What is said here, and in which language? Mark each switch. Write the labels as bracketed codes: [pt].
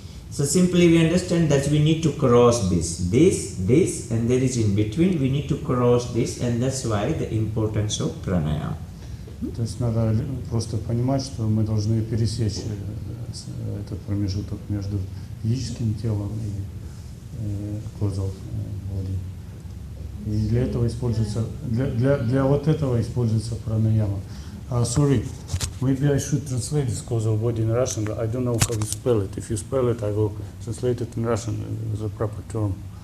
[en] So simply we understand that we need to cross this, and there is in between, we need to cross this, and that's why the importance of pranayama. [ru] То есть надо просто понимать, что мы должны пересечь этот промежуток между физическим телом и causal body. И для этого используется, для вот этого используется пранаяма. [en] Sorry, maybe I should translate this causal body in Russian, but I don't know how you spell it. If you spell it, I will translate it in Russian as a proper term.